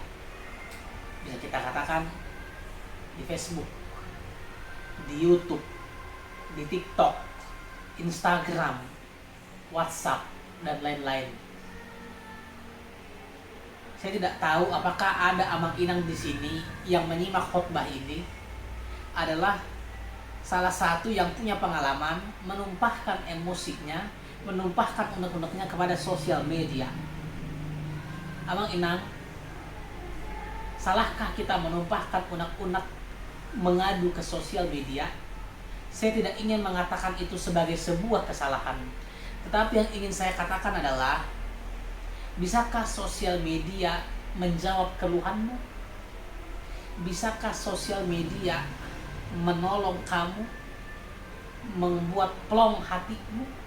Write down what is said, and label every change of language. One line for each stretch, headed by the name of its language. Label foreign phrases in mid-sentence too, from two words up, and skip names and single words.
Indonesian: Bisa kita katakan di Facebook, di YouTube, di TikTok, Instagram, WhatsApp, dan lain-lain. Saya tidak tahu apakah ada
Batak Toba: amang inang
Indonesian: di sini yang menyimak khotbah ini adalah salah satu yang punya pengalaman menumpahkan emosinya, menumpahkan unek-uneknya kepada sosial media.
Batak Toba: Amang inang,
Indonesian: salahkah kita menumpahkan unek-unek mengadu ke sosial media? Saya tidak ingin mengatakan itu sebagai sebuah kesalahan, Tetapi yang ingin saya katakan adalah, bisakah sosial media menjawab keluhanmu? Bisakah sosial media menolong kamu, membuat plong hatimu?